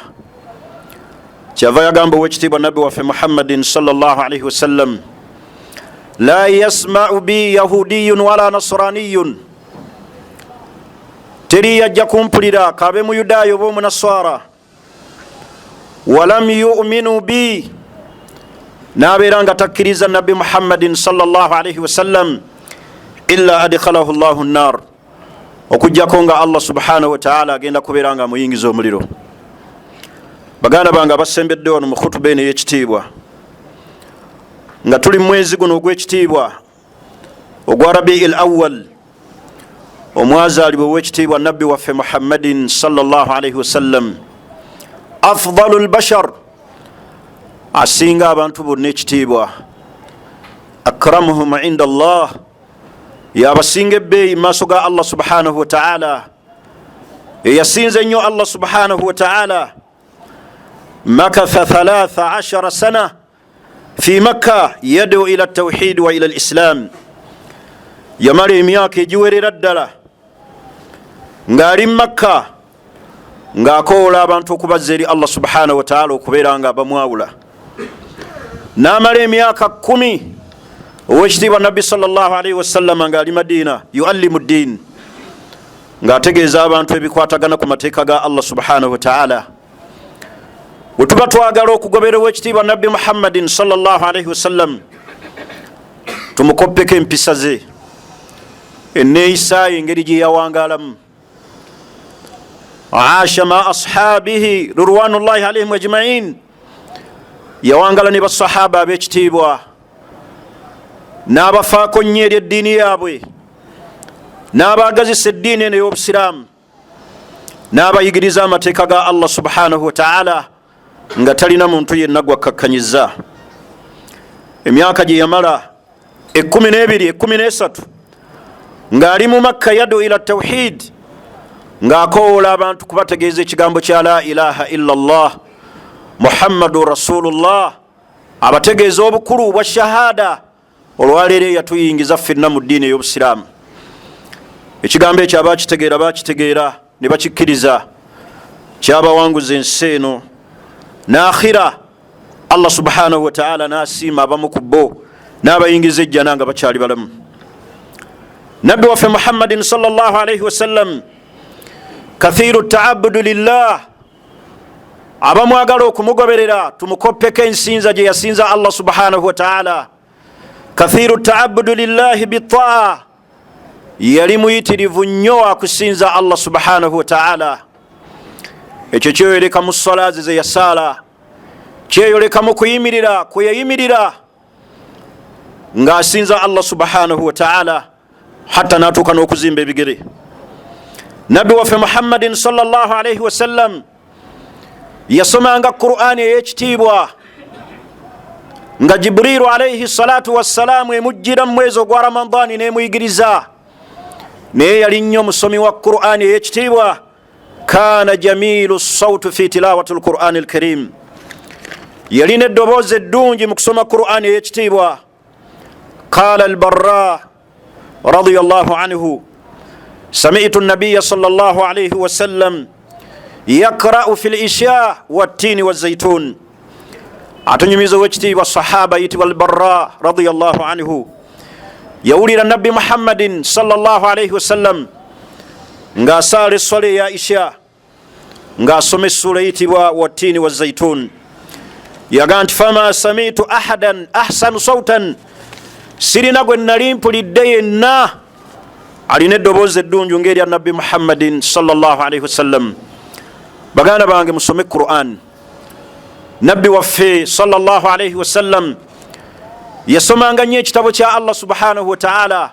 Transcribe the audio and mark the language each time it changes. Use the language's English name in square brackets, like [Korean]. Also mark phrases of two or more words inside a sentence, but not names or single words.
[Ganda] Kyava yagamba owekitiibwa nabbi waffe [Arabic] محمدٍ صلى الله عليه وسلم، لا يسمع بي يهوديٌّ ولا نصرانيٌّ, [Ganda] teri yajja kumpulira kabe muyudaayo oba omunaswara, [Arabic] ولم يؤمن بي, [Ganda] n'abeera nga takkiriza nabbi [Arabic] محمدٍ صلى الله عليه وسلم، إلا أدخله الله النار, [Ganda] okujjako nga [Arabic] الله سبحانه وتعالى [Ganda] agenda kubeera nga amuyingiza omuliro. Baganda bange abasembedde wano mu khutuba eno ey'ekitiibwa, nga tuli mwezi guno ogw'ekitiibwa ogwa Rabi'il Awwal, omwazaalibwa ow'ekitiibwa nabbi waffe [Arabic] محمدٍ صلى الله عليه وسلم, أفضل البشر, [Ganda] asinga abantu bonna ekitiibwa, [Arabic] أكرمهم عند الله, [Ganda] yabasinga ebbeeyi maaso ga [Arabic] الله سبحانه وتعالى, [Ganda] eyasinze ennyo [Arabic] الله سبحانه وتعالى. مكث 13 سنة في مكة يدعو إلى التوحيد وإلى الإسلام, [Ganda] yamala emyaka egiwerera ddala ng'ali Makka ng'akoola abantu okubazza eri [Arabic] الله سبحانه وتعالى [Ganda] okubeera nga bamwawula. N'amala emyaka 10 owekitiibwa nabbi [Arabic] صلى الله عليه وسلم [Ganda] ng'ali Madina [Arabic] يعلّم الدين, [Ganda] ng'ategeeza abantu ebikwatagana ku mateeka ga [Arabic] الله سبحانه وتعالى. [Ganda] Bwe tuba twagala okugobera owekitiibwa nabbi [Arabic] محمدٍ صلى الله عليه وسلم, [Ganda] tumukoppeko empisa ze, enneeyisa ye, engeri gye yawangaalamu. [Arabic] عاش مع أصحابه رضوان الله عليهم أجمعين, [Ganda] yawangala ne basahaba ab'ekitiibwa, n'abafaako nnyo eri eddiini yaabwe, n'abaagazisa eddiini eno ey'obusiraamu, n'abayigiriza amateeka ga [Arabic] الله سبحانه وتعالى [Ganda] nga talina muntu yenna gwakakkanyiza. Emyaka gye yamala 12, 13 ng'ali mu Makka [Arabic] يدعو إلى توحيد, [Ganda] ng'akoola abantu kubategeeza ekigambo kya [Arabic] لا إله إلا الله محمد رسول الله, [Ganda] abategeeza obukulu bwa shahada. Olwaleero yatuyingiza ffenna mu ddiini ey'obusiraamu. Ekigambo ekyo bakitegeera ne bakikkiriza, kyabawanguza ensi eno n'akhira. [Arabic] الله سبحانه وتعالى [Ganda] n'asiima abamu ku bo n'abayingiza ejjana nga bakyali balamu. Nabbi waffe [Arabic] محمدٍ صلى الله عليه وسلم كثير التعبد لله, [Ganda] abamwagala okumugoberera tumukoppeko ensinza gye yasinza [Arabic] الله سبحانه وتعالى. كثير التعبد لله بطاعة, [Ganda] yali muyitirivu nnyo akusinza [Arabic] الله سبحانه وتعالى. [Ganda] Ekyo kyeyoleka mu ssala ze yasaala, kyeyoleka mu kuyimirira kwe yayimirira ng'asinza [Arabic] الله سبحانه وتعالى, [Ganda] hatta n'atuuka n'okuzimba ebigere. Nabbi waffe [Arabic] محمدٍ صلى الله عليه وسلم [Ganda] yasomanga Qur'ani ey'ekitiibwa, nga [Arabic] جبريل عليه الصلاة والسلام [Ganda] emujjira mu mwezi ogwa Ramadani n'emuyigiriza. Naye yali nnyo musomi wa Qur'ani ey'ekitiibwa. [Arabic] كان جميل الصوت في تلاوة القرآن الكريم, [Ganda] yalina eddoboozi eddungi mu kusoma Qur'ani ey'ekitiibwa. [Arabic] قال البراء رضي الله عنه، سمعت النبي صلى الله عليه وسلم يقرأ في العشاء والتين والزيتون. [Ganda] Atunyumiza owekitiibwa sahaba yitibwa al-Barra [Arabic] رضي الله عنه, [Ganda] yawulira nabbi [Arabic] محمدٍ صلى الله عليه وسلم [Ganda] ng'asaala esswala eya isha, ng'asoma essula eyitibwa wat-tini waz-zaytun. Yaga nti [Arabic] فما سمعت أحدا أحسن صوتا, [Ganda] sirina gwe nali mpulidde yenna alina eddoboozi eddungi ng'erya nabbi [Arabic] محمدٍ صلى الله عليه وسلم. [Ganda] Baganda bange, musome Qur'an. Nabbi waffe [Arabic] صلى الله عليه وسلم [Ganda] yasomanga nnyo ekitabo kya [Arabic] الله سبحانه وتعالى.